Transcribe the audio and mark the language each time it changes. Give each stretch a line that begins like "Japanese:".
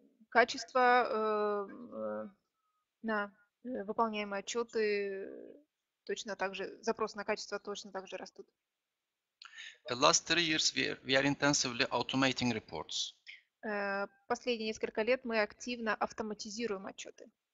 Russian: Качество на выполняемые отчеты точно так же, запрос на качество точно так же растут.
English: The last 3 years we are intensively automating reports.
Russian: Последние несколько лет мы активно автоматизируем отчеты.